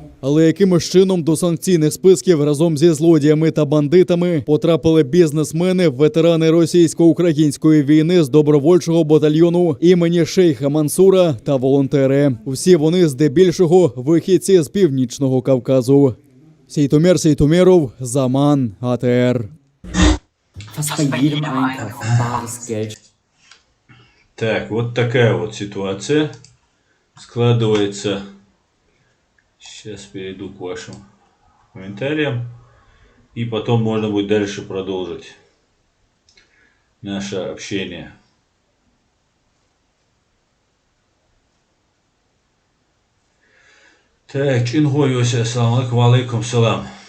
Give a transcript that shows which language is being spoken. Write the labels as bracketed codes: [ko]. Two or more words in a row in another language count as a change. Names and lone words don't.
[uk] Але якимось чином до санкційних списків разом зі злодіями та бандитами потрапили бізнесмени, ветерани російсько-української війни з добровольчого батальйону імені Шейха Мансура та волонтери. Всі вони здебільшого вихідці з Північного Кавказу. Сейтомер Сейтомеров, Zaman, ATR. [de] Fast bei jedem Einkauf bares Geld. [ru] Так, вот такая вот ситуация складывается. Сейчас перейду к вашим комментариям. И потом можно будет дальше продолжить наше общение. Так, Чингой Йося, [ar] السلام عليكم, [ru] салам.